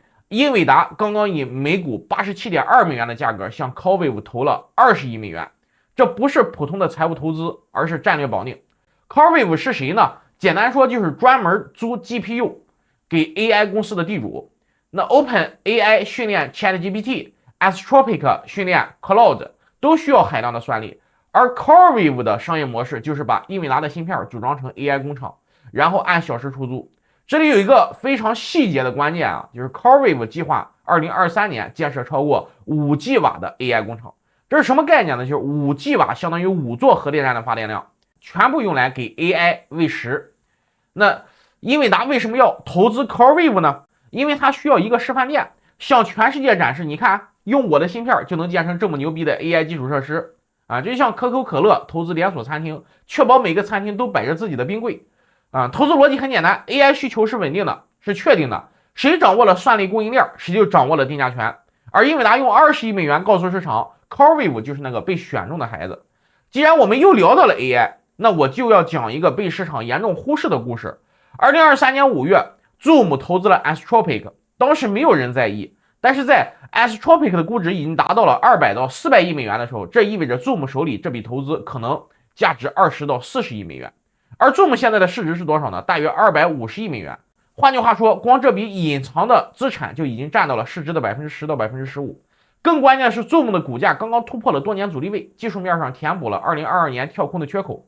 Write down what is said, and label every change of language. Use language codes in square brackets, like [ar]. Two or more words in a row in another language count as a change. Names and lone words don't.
[zh] 英偉達剛剛以每股87.2美元的價格向 CoreWeave 投了20億美元，這不是普通的財務投資，而是戰略保定。CoreWeave 是誰呢？簡單說就是專門租 GPU 給 AI 公司的地主。那 OpenAI 訓練 ChatGPT，Anthropic 訓練 Claude 都需要海量的算力。而 CoreWeave 的商業模式就是把英偉達的芯片組裝成 AI 工厂，然後按小時出租。這裡有一個非常細節的關鍵就是 CoreWeave 計劃2023年建設超過 5G 瓦的 AI 工厂。這是什麼概念呢？就是 5G 瓦相當於5座核電站的發電量，全部用來給 AI 餵食。那英偉達為什麼要投資 CoreWeave 呢？因為它需要一個示範店，向全世界展示，你看用我的芯片就能建成這麼牛逼的 AI 基礎設施。就像可口可樂投資連鎖餐廳，確保每個餐廳都擺着自己的冰櫃。投資邏輯很簡單 ，AI 需求是穩定的，是確定的，誰掌握了算力供應鏈，誰就掌握了定價權。而英偉達用20億美元告訴市場 ，CoreWeave 就是那個被選中的孩子。既然我們又聊到了 AI， 那我就要講一個被市場嚴重忽視的故事。2023年5月 ，Zoom 投資了 Anthropic， 當時沒有人在意，但是在 Anthropic 的估值已經達到了200到400億美元的時候，這意味着 Zoom 手裡這筆投資可能價值20到40億美元。而 Zoom 現在的市值是多少呢？大約250億美元。換句話說，光這筆隱藏的資產就已經佔到了市值的10%到15%。更關鍵的是 ，Zoom 的股價剛剛突破了多年阻力位，技術面上填補了2022年跳空的缺口。